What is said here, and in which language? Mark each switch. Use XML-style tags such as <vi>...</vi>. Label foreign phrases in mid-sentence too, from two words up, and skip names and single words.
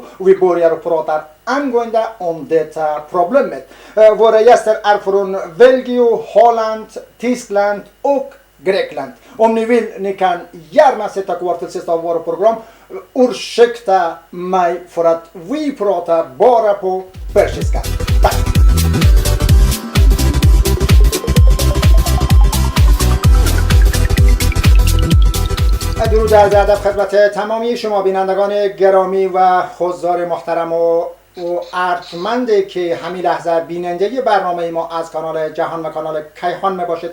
<sv>Vi börjar prata angående om detta problemet. Våra gäster är från Belgien, Holland, Tyskland och Grekland. Om ni vill, ni kan gärna sätta kvar till sista av våra program. Ursäkta mig för att vi pratar bara på persiska. Tack!</sv> <fa>درود از ادب خدمت تمامی شما بینندگان گرامی و حضار محترم و ارجمند که همین لحظه بیننده برنامه ما از کانال جهان و کانال کیهان میباشید.</fa>